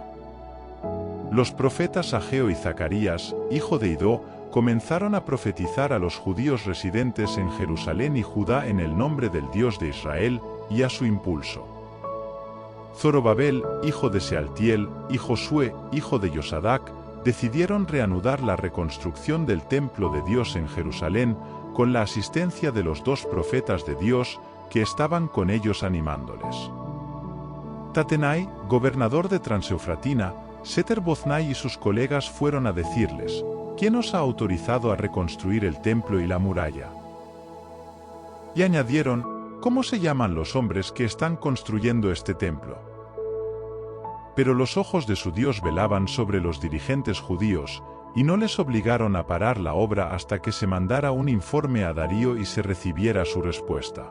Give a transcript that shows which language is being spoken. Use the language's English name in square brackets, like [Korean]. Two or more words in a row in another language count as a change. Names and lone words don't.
[Spanish] Los profetas Ageo y Zacarías, hijo de Idó, comenzaron a profetizar a los judíos residentes en Jerusalén y Judá en el nombre del Dios de Israel, y a su impulso. Zorobabel, hijo de Sealtiel, y Josué, hijo de Yosadac, decidieron reanudar la reconstrucción del templo de Dios en Jerusalén, con la asistencia de los dos profetas de Dios, que estaban con ellos animándoles. Tatenai, gobernador de Transeufratina, Seter-Boznai y sus colegas fueron a decirles: ¿quién os ha autorizado a reconstruir el templo y la muralla? Y añadieron: ¿cómo se llaman los hombres que están construyendo este templo? Pero los ojos de su Dios velaban sobre los dirigentes judíos, y no les obligaron a parar la obra hasta que se mandara un informe a Darío y se recibiera su respuesta.